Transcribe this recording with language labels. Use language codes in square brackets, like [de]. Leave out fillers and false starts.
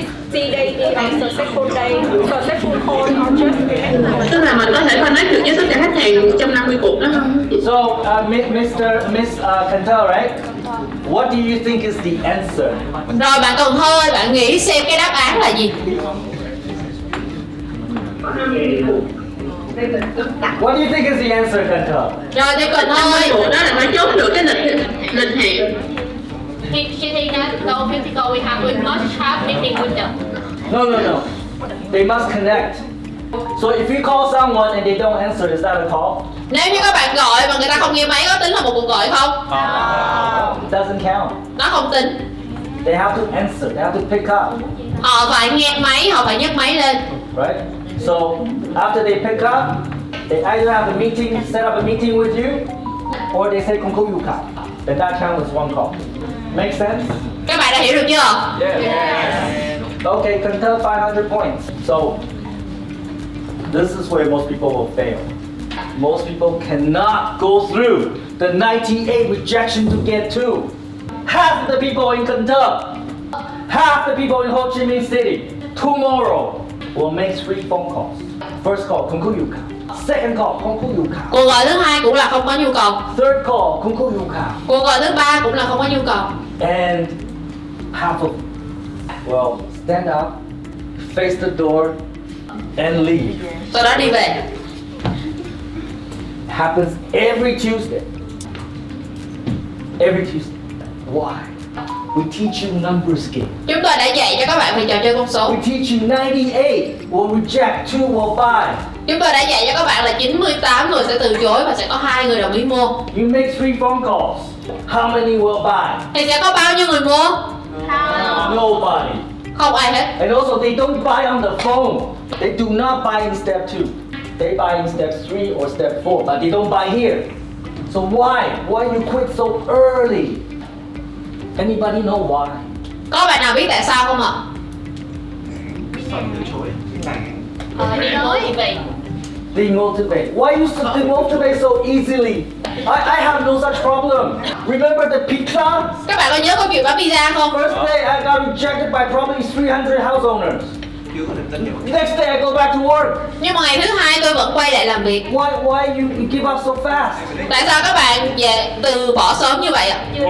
[en] C day is a successful day, successful call or just [vi] Tức là mình có thể connect được với tất cả khách hàng trong 50 cuộc đó không? [en] So, Miss Cantor, right? What do you think is the answer? [vi] Rồi bạn Cần Thơ ơi, bạn nghĩ xem cái đáp án là gì? [en] What do you think is the answer, Cantor? [vi] Rồi thì Cần Thơ ơi. Đó là phải chốt được cái lịch hẹn. [en] she think that no physical we not have meeting with them. No. They must connect. So if you call someone and they don't answer, is that a call? [vi] Nếu như các bạn gọi mà người ta không nghe máy có tính là một cuộc gọi không? [en] It doesn't count. [vi] Nó không tính. [en] They have to answer. They have to pick up. [vi] Họ phải nghe máy, họ phải nhấc máy lên. [en] Right? So after they pick up, they either have a meeting, set up a meeting with you, or they say "Konkuyuka." Then that counts as one call. Make sense? [vi] Các bạn đã hiểu được chưa? [en] Yes. Okay, Cantor 500 points. So this is where most people will fail. Most people cannot go through the 98 rejection to get 2. Half the people in Cantor, half the people in Ho Chi Minh City, tomorrow will make 3 phone calls. First call, Konkuyuka. Second call, Konkuyuka. [vi] Cuộc gọi thứ hai cũng là không có nhu cầu. [en] Third call, Konkuyuka. [vi] Cuộc gọi thứ ba cũng là không có nhu cầu. [en] And half of, well, stand up, face the door, and leave. [vi] Sau đó đi về. [en] Happens every Tuesday. Every Tuesday. Why? We teach you numbers game. [vi] Chúng tôi đã dạy cho các bạn về trò chơi con số. [en] We teach you 98 will reject, 2 will buy. [vi] Chúng tôi đã dạy cho các bạn là 98 người sẽ từ chối và sẽ có 2 người đồng ý mua. [en] You make 3 phone calls. How many will buy? [vi] Thì sẽ có bao nhiêu người mua? [en] Nobody. [vi] Không ai hết. [en] And also they don't buy on the phone. They do not buy in step 2. They buy in step 3 or step 4, but they don't buy here. So why? Why you quit so early? Anybody know why? [vi] Có bạn nào biết tại sao không ạ? [en] Demotivate. Demotivate. Why you demotivate so easily? I have no such problem. Remember the pizza? [vi] Các bạn có nhớ câu chuyện bán pizza không? [en] First day I got rejected by probably 300 house owners. Next day I go back to work. [vi] Nhưng mà ngày thứ hai tôi vẫn quay lại làm việc. [en] Why you give up so fast? [vi] Tại sao các bạn về từ bỏ sớm như vậy ạ?